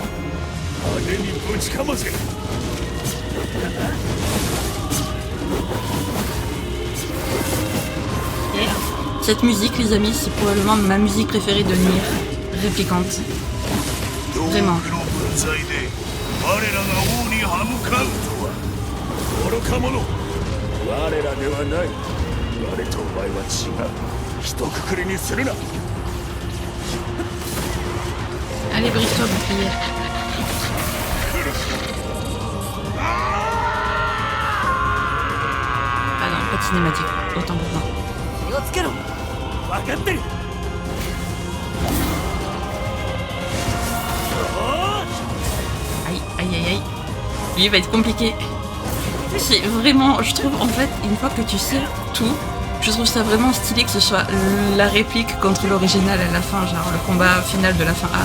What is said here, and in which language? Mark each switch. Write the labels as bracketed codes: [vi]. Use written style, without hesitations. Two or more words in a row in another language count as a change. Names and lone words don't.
[ja] 派手にぶちかませ。 [fr] Et cette musique, les amis, c'est probablement ma musique préférée de Nier Réplicante. Vraiment. [ja] の分際で我らが王に歯向かうとは愚か者。我らではない。我とお前は違う。一括りにするな。 [fr] Allez, brise-toi, bouclier. Ah non, pas de cinématique. Autant pour moi. [ja] 気をつけろ。分かってる。 [fr] Aïe, aïe, aïe, aïe. Lui, il va être compliqué. C'est vraiment, je trouve, en fait, une fois que tu sais tout, je trouve ça vraiment stylé que ce soit la réplique contre l'original à la fin, genre le combat final de la fin A.